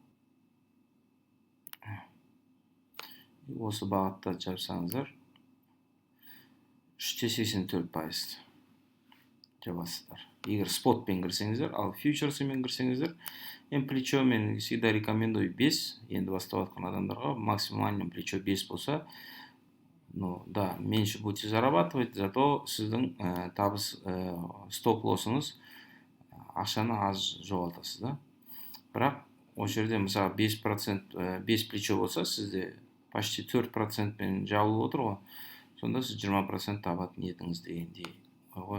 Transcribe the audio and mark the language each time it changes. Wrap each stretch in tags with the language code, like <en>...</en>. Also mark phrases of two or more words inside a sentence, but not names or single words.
<kk>Осы бағытта жапсаңыздар 3.84% жабасыздар. Егер спотпен кірсеңіздер, ал фьючерсмен кірсеңіздер, плечо мен</kk> <ru>всегда рекомендую</ru> <kk>5. Енді бастап жатқан адамдарға</kk> <ru>максимальный плечо</ru> <kk>5 болса, да,</kk> <ru>меньше будете зарабатывать, зато</ru> <kk>сіздің табыс стоп-лоссыңыз ақшаны аз жоғалтасыз, да. Бірақ осы жерде мысалы 5% 5 плечо болса, сізде почти 4% пен жабылып отыр ғой. Сонда сіз 20% табатын едіңіз дегендей ғой.</kk>